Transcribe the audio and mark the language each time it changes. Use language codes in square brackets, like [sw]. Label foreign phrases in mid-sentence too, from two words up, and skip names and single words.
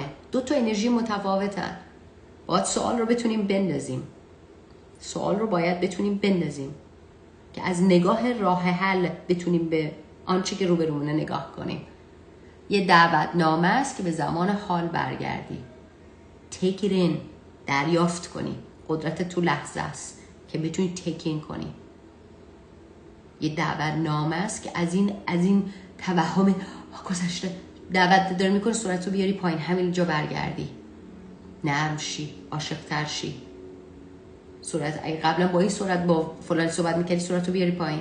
[fa] دو تا انرژی متفاوتن. باید سوال رو باید بتونیم بندازیم که از نگاه راه حل بتونیم به آنچه که روبرومونه نگاه کنیم. یه دعوتنامه است که به زمان حال برگردی. [en] take it in، [fa] دریافت کنی. قدرت تو لحظه است که بتونی [en] take in [fa] کنی. یه دعوتنامه است که از این توهم گذشته دعوت داره میکنه صورتو بیاری پایین، همین جا برگردی، نرم شی، عاشق‌تر شی. اگه قبلا با این صورت با فلانی صحبت میکردی، صورتو بیاری پایین.